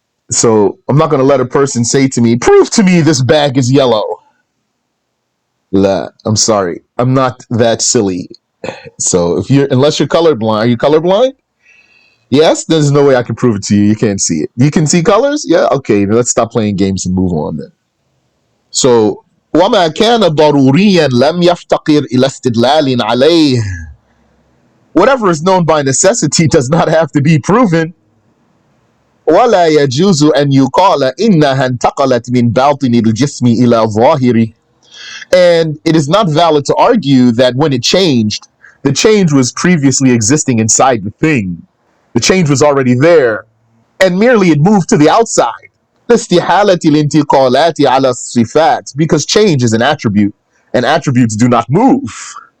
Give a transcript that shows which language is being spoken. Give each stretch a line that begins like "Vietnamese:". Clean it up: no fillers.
English: So I'm not going to let a person say to me, prove to me this bag is yellow. La, I'm sorry. I'm not that silly. So unless you're colorblind, are you colorblind? Yes, there's no way I can prove it to you. You can't see it. You can see colors? Yeah, okay. Let's stop playing games and move on then.
Arabic: So وما كان ضروريا لم يفتقر إلى استدلال عليه.
English: Whatever is known by necessity does not have to be proven.
Arabic: ولا يجوز أن يقال إنها انتقلت من باطن الجسم إلى ظاهره.
English: And it is not valid to argue that when it changed, the change was previously existing inside the thing. The change was already there, and merely it moved to the outside.
Arabic: لاستحالة الانتقالات على الصفات,
English: because change is an attribute, and attributes do not move.